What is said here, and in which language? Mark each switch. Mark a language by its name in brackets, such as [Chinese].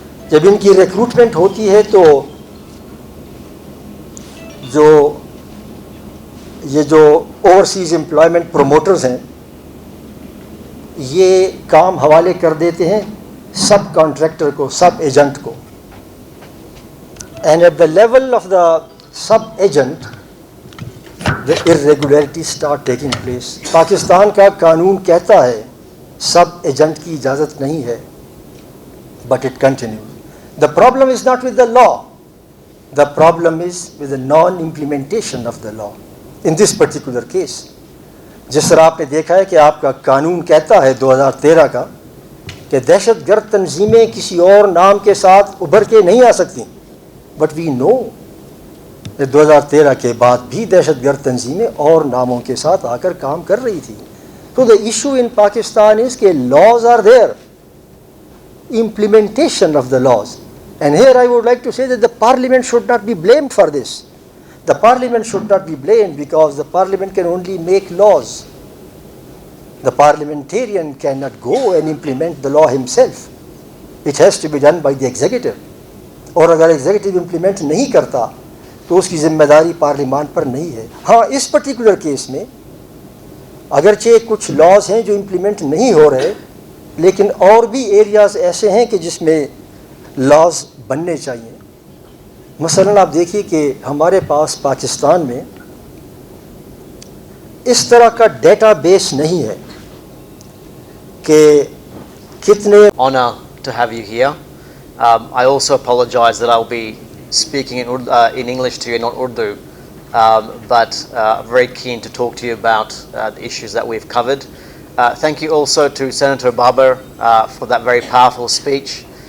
[Urdu] جب ان کی ریکروٹمنٹ ہوتی ہے تو یہ جو اوورسیز امپلائمنٹ پروموٹرز ہیں یہ کام حوالے کر دیتے ہیں سب کانٹریکٹر کو, سب ایجنٹ کو. [English] And at the level of the sub agent the irregularities start taking place. [Urdu] Pakistan کا قانون کہتا ہے سب ایجنٹ کی اجازت نہیں ہے, [English] but it continues. The problem is not with the law. The problem is with the non-implementation of the law. In this particular case, [Urdu] جس طرح آپ نے دیکھا ہے کہ آپ کا قانون کہتا ہے 2013 کا کہ دہشت گرد تنظیمیں کسی اور نام کے ساتھ ابھر کے نہیں آ سکتی, [English] but we know [Urdu] 2013 کے بعد بھی دہشت گرد تنظیمیں اور ناموں کے ساتھ آ کر کام کر رہی تھی. [English] تو the issue in Pakistan is کہ laws are there, implementation of the laws. And here I would like to say that the parliament should not be blamed for this. The parliament should not be blamed because the parliament can only make laws. The parliamentarian cannot go and implement the law himself. It has to be done by the executive. [Urdu] اور اگر executive implement نہیں کرتا تو اس کی ذمہ داری پارلیمان پر نہیں ہے. ہاں اس پرٹیکولر کیس میں اگرچہ کچھ لاز ہیں جو امپلیمنٹ نہیں ہو رہے, لیکن اور بھی ایریاز ایسے ہیں کہ جس میں لاز بننے چاہیے. مثلا آپ دیکھیے کہ ہمارے پاس پاکستان میں اس طرح کا ڈیٹا بیس نہیں ہے کہ کتنے. [English] Honor to have you here. I also apologize that I'll be speaking in English to you, not Urdu, but very keen to talk to you about the issues that we've covered. Thank you also to Senator Babar for that very powerful speech.